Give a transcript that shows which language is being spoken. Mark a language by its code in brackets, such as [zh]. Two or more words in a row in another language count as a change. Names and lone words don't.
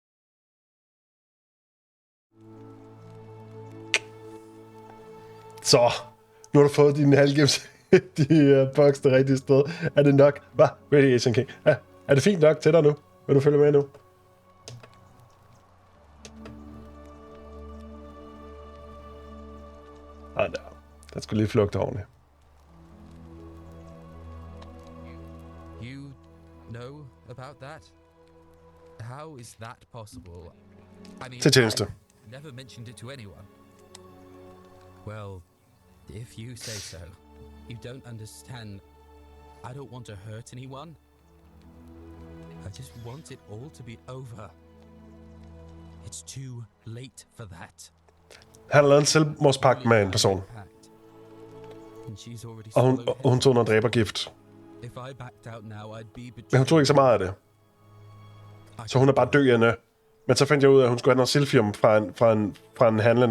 [da] Så, nu har du fået din halvgems boks det rigtige sted. Er det nok? Hvad? Radiation King. Ja, er det fint nok til dig nu? Vil du følge med nu? Nej, den skulle lige flugte ordentligt. [en] You know about that? How is that possible? I mean, [da] Til tjeneste. [en] I never mentioned it to anyone. Well, if you say so. You don't understand. I don't want to hurt anyone. I just want it all to be over. It's too late for that. [da] Han har lavet en selvmordspagt med en person. Og hun tog noget dræbergift. Men hun tog ikke så meget af det. Så hun er bare døende. Men så fandt jeg ud af, at hun skulle have noget silfium fra en handlende.